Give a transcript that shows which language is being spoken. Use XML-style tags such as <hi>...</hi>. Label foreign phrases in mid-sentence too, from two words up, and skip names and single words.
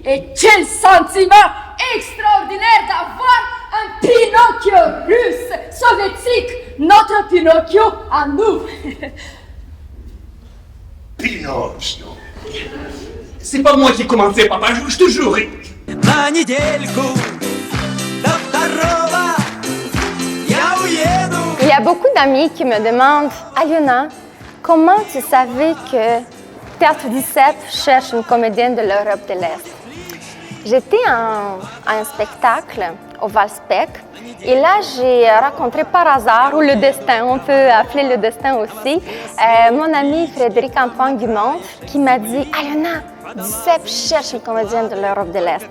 <fr>Et quel sentiment extraordinaire d'avoir un Pinocchio russe, soviétique, notre Pinocchio à nous. Pinocchio. C'est pas moi qui ai commencé, papa, je te jure.</fr> <ru>На недельку до второго я уеду.</ru> <fr>Il y a beaucoup d'amis qui me demandent « Aliona, comment tu savais que Théâtre du Cep cherche une comédienne de l'Europe de l'Est ?» J'étais à un spectacle au Valspec et là j'ai rencontré par hasard, ou le destin, on peut appeler le destin aussi, mon ami Frédéric-Antoine Dumont qui m'a dit « Aliona, du Cep cherche une comédienne de l'Europe de l'Est ».</fr>